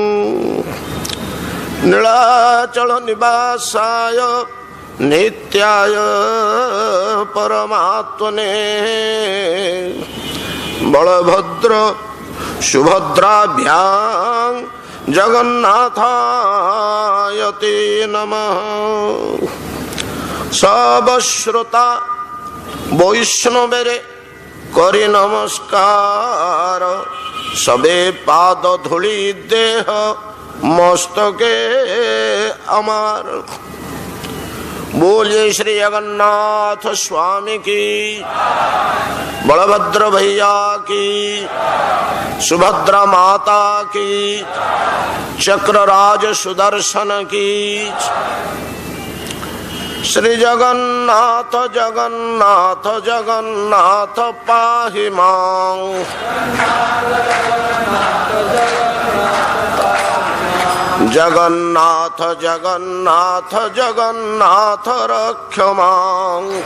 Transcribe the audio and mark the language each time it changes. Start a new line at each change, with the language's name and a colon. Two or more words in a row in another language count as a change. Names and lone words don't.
Sanskrit: नीलाचलनिवासाय नित्याय परमात्मने बलभद्र सुभद्राभ्यां जगन्नाथाय ते नमः।
Bangla: সব শ্রোতা বৈষ্ণবেরে করি নমস্কার, সবে পাদ ধূলি দেহ মস্তকে আমার।
Hindi: बोलिए श्री जगन्नाथ स्वामी की, बलभद्र भैया की, सुभद्रा माता की, चक्रराज सुदर्शन की।
Sanskrit: श्री जगन्नाथ जगन्नाथ जगन्नाथ पाहि मां। जगन्नाथ जगन्नाथ जगन्नाथ रक्ष मां।